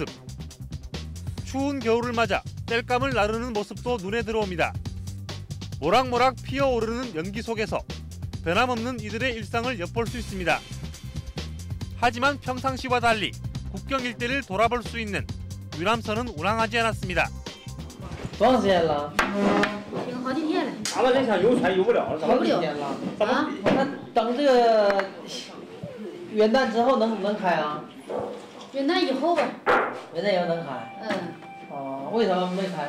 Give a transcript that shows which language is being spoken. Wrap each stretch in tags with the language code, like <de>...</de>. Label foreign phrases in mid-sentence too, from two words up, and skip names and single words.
<ko>추운 겨울을 맞아 땔감을 나르는 모습도 눈에 들어옵니다. 모락모락 피어오르는 연기 속에서 변함없는 이들의 일상을 엿볼 수 있습니다. 하지만 평상시와 달리 국경 일대를 돌아볼 수 있는 유람선은 운항하지 않았습니다.</ko> <zh>多长时间了？停好几天了，咱们这下游船游不了了，好几天了。啊，那等这个元旦之后能开啊？元旦以后吧，元旦以后能开。哦，为什么没开？</zh>